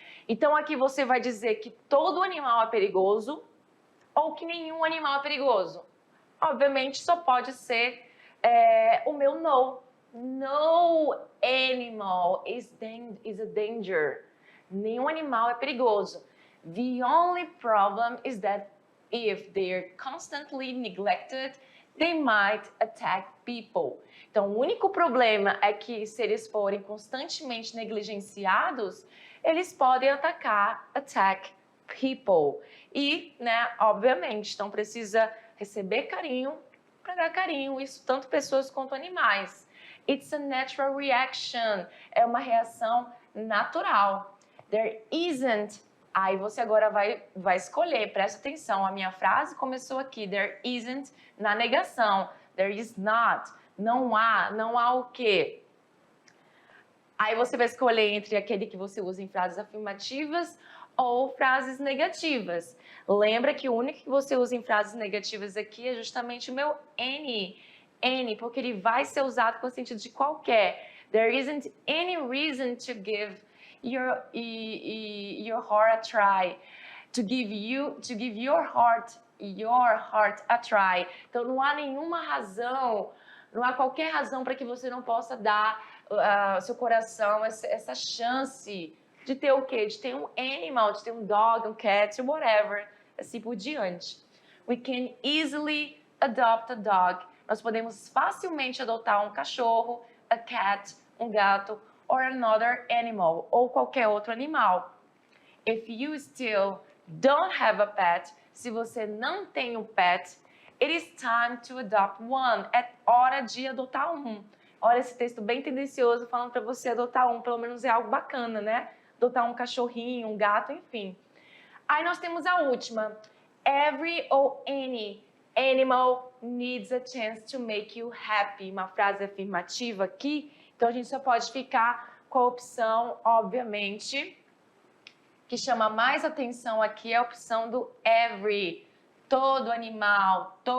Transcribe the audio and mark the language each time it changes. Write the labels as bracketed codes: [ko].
[pt] Então, aqui você vai dizer que todo animal é perigoso ou que nenhum animal é perigoso. Obviamente, só pode ser o meu no. [en] No animal is a danger. [pt] Nenhum animal é perigoso. [en] The only problem is that if they're constantly neglected, they might attack people. [pt] Então, o único problema é que se eles forem constantemente negligenciados, eles podem [en] attack people. [pt] E, né, obviamente, então precisa receber carinho para dar carinho, isso tanto pessoas quanto animais. [en] It's a natural reaction, [pt] é uma reação natural. [en] There isn't, [pt] aí você agora vai escolher, presta atenção, a minha frase começou aqui, [en] there isn't, [pt] na negação, [en] there is not, [pt] não há o quê? Aí você vai escolher entre aquele que você usa em frases afirmativas ou frases negativas. Lembra que o único que você usa em frases negativas aqui é justamente o meu any, porque ele vai ser usado com o sentido de qualquer. [en] There isn't any reason to give your heart a try, to give your heart a try. [pt] Então não há nenhuma razão, não há qualquer razão para que você não possa dar seu coração essa chance de ter o quê? De ter um animal, de ter um dog, um cat, whatever, assim por diante. [en] We can easily adopt a dog. [pt] Nós podemos facilmente adotar um cachorro, [en] a cat, [pt] um gato, [en] or another animal, [pt] ou qualquer outro animal. [en] If you still don't have a pet, [pt] se você não tem um pet, [en] it is time to adopt one. [pt] É hora de adotar um. Olha esse texto bem tendencioso falando para você adotar um, pelo menos é algo bacana, né? Adotar um cachorrinho, um gato, enfim. Aí nós temos a última. [en] Every or any animal needs a chance to make you happy. [pt] Uma frase afirmativa aqui. Então a gente só pode ficar com a opção, obviamente, que chama mais atenção aqui é a opção do every. Todo animal